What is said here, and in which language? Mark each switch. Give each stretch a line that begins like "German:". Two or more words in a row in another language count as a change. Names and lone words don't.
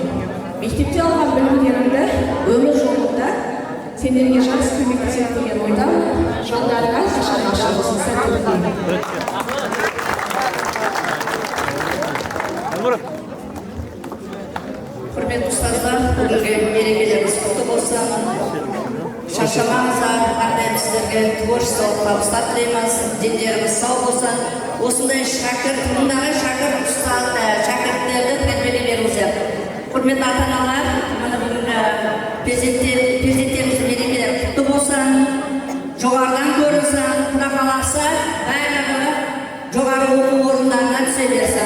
Uzbek: Maktabda olgan bilimlarimda umr yo'lida sizlarga yaxshi ko'mak ko'rsatgan o'ydan yo'llarga tashlar ochiq bo'lsin, sa'tlik tilayman. Hurmatli ustozlar, bugungi merekalarimiz qutlug' bo'lsin.
Kazakh: шаршамаңыздар, әрдайым сіздерге творчестволық табыстар тілейміз, дендеріңіз сау болсын. Осындай мыңдаған шәкірттерді тәрбиелей. Құрметті ата-аналар, мына бүгінгі перзенттеріміздің мерекелері құтты болсын, жоғарыдан көрінсін, Құда қаласа барлығы жоғары оқу орындарына түсе берсін.